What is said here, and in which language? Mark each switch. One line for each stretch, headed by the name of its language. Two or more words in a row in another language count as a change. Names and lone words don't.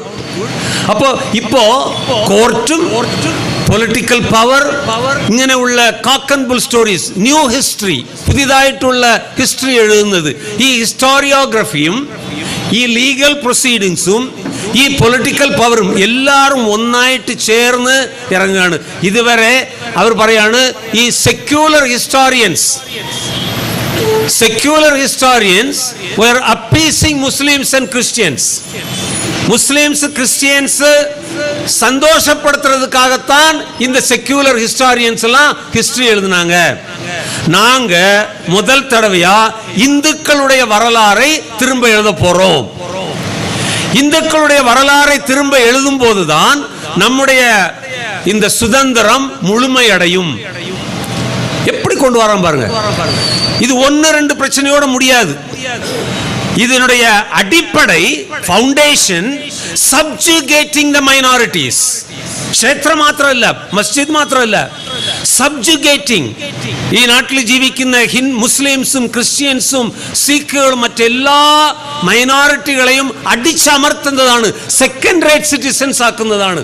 Malayalam: അപ്പോൾ ഇപ്പോ കോർട്ടും പൊളിറ്റിക്കൽ പവർ ഇങ്ങനെയുള്ള
English: cock and bull stories, new history,
Malayalam: പുതിയതായിട്ടുള്ള ഹിസ്റ്ററി എഴുതുന്നത്, ഈ ഹിസ്റ്റോറിയോഗ്രഫിയും ഈ ലീഗൽ പ്രൊസീഡിങ്സും ഈ പൊളിറ്റിക്കൽ പവറും എല്ലാവരും ഒന്നായിട്ട് ചേർന്ന് ഇറങ്ങുകയാണ്. ഇതുവരെ അവർ പറയാണ് ഈ
English: secular historians were appeasing Muslims and Christians.
Tamil: முஸ்லிம்ஸ் கிறிஸ்டியன்ஸ் சந்தோஷப்படுத்துறதுக்காகத்தான் இந்த
English: secular historians
Tamil: எல்லாம் ஹிஸ்டரி எழுதினாங்க. நாங்க முதல் தடவையா இந்துக்களுடைய வரலாறை திரும்ப எழுத போறோம். இந்துக்களுடைய வரலாறை திரும்ப எழுதும் போதுதான் நம்முடைய இந்த சுதந்திரம் முழுமையடையும். எப்படி கொண்டு வரோம் பாருங்க. இது 1-2 பிரச்சனையோட முடியாது. இதனுடைய அடிப்படை ஃபவுண்டேஷன்
English: subjugating the minorities.
Malayalam: ക്ഷേത്രം മാത്രമല്ല, മസ്ജിദ് മാത്രമല്ല, സബ്ജുഗേറ്റിംഗ്. ഈ നാട്ടിൽ ജീവിക്കുന്ന മുസ്ലിംസും ക്രിസ്ത്യൻസും സിഖുകളും മറ്റെല്ലാ മൈനോറിറ്റികളെയും അടിച്ചമർത്തുന്നതാണ്,
English: second rate citizens
Malayalam: ആക്കുന്നതാണ്.